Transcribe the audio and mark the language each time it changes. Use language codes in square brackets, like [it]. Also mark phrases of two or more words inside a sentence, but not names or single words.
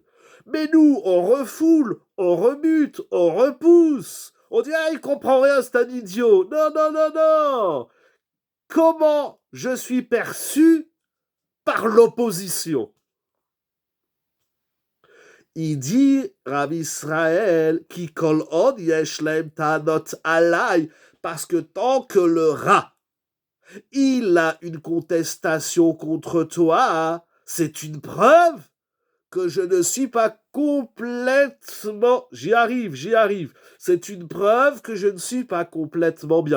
[fr] Mais nous, on refoule, on rebute, on repousse. On dit, ah, il comprend rien, c'est un idiot. Non. Comment je suis perçu par l'opposition? Il dit, Rabbi Israël, qui [he] כל עוד יש להם טענות עליי, [fr] parce que tant que le rat, il a une contestation contre toi, c'est une preuve que je ne suis pas complètement... J'y arrive. C'est une preuve que je ne suis pas complètement bien.